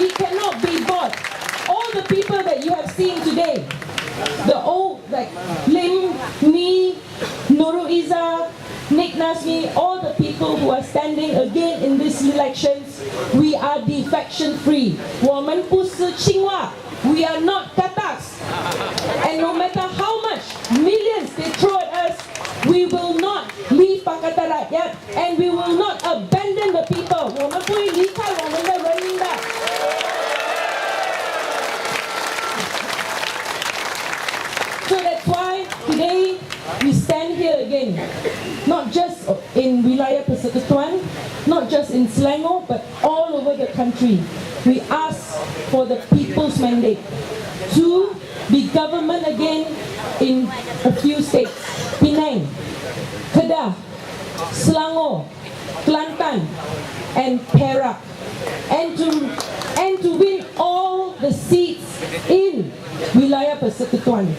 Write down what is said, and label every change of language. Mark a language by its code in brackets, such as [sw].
[en] We cannot be bought. All the people that you have seen today, the old like Lim, me, Nurul Izzah, Nick Nazmi, all the people who are standing again in these elections, we are defection free. [zh] 我们不是青蛙, [en] we are not katas. And no matter how much millions they throw at us, we will not leave Pakatan Rakyat and we will not abandon the people. [zh] 我们不会离开我们的人民的。 [en] So that's why today we stand here again, not just in Wilayah Persekutuan, not just in Selangor, but all over the country. We ask for the people's mandate to be government again in a few states: Penang, Kedah, Selangor, Kelantan, and Perak, and to win all the seats in Wilayah Persekutuan.